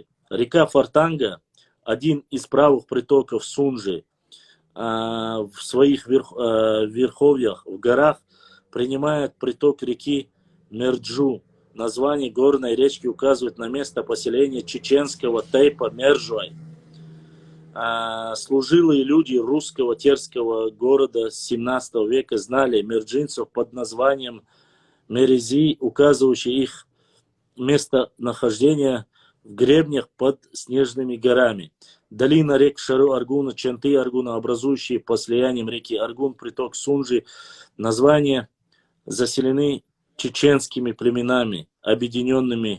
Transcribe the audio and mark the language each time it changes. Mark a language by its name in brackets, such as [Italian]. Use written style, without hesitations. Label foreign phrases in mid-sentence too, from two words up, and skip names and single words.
[Russian] Река Фортанга, один из правых притоков Сунжи, в своих верховьях в горах принимает приток реки Мерджу. Название горной речки указывает на место поселения чеченского тайпа Мержуай. Служилые люди русского терского города с 17 века знали мерджинцев под названием Мерези, указывающие их местонахождение в гребнях под снежными горами. Долина рек Шару-Аргуна, Чанты-Аргуна, образующие по слияниям реки Аргун, приток Сунжи, названия заселены чеченскими племенами, объединенными.